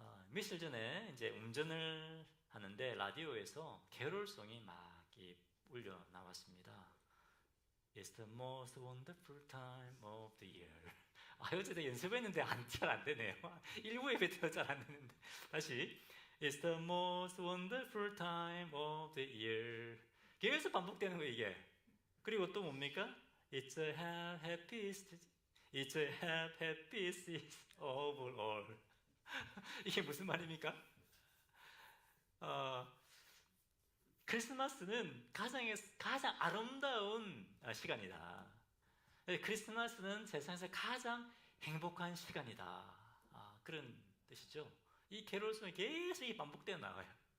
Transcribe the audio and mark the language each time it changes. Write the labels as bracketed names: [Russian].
[Korean] 며칠 전에 이제 운전을 하는데 라디오에서 캐롤송이 막 울려 나왔습니다. [English] It's the most wonderful time of the year. [Korean] 어제도 연습했는데 잘 안 되네요. 일부 예배 잘안 되는데. 다시. [English] It's the most wonderful time of the year. [Korean] 계속 반복되는 거예요, 이게. 그리고 또 뭡니까? [English] It's a happiest, it's a happiest of all. [Korean] 이게 무슨 말입니까? 어, 크리스마스는 가장 아름다운 시간이다. 크리스마스는 세상에서 가장 행복한 시간이다. 그런 뜻이죠. 이 캐롤송이 계속 반복되어 나와요.